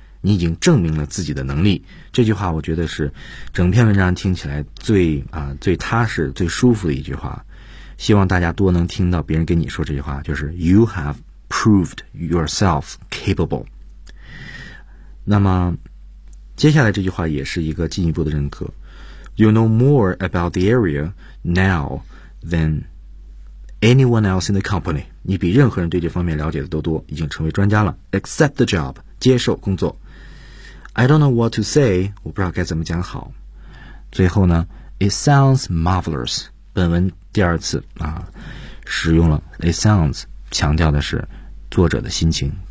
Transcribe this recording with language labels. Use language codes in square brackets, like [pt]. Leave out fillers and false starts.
[zh] 你已经证明了自己的能力。这句话我觉得是整篇文章听起来最啊、最踏实、最舒服的一句话。希望大家多能听到别人跟你说这句话，就是 [en] You have proved yourself capable. [zh] 那么接下来这句话也是一个进一步的认可。 [en] You know more about the area now than anyone else in the company. [zh] 你比任何人对这方面了解的都多，已经成为专家了。 [en] Accept the job, [zh] 接受工作。 [en] I don't know what to say, [zh] 我不知道该怎么讲好。最后呢 , [en] it sounds marvelous, [zh] 本文第二次啊使用了 it sounds, 强调的是作者的心情。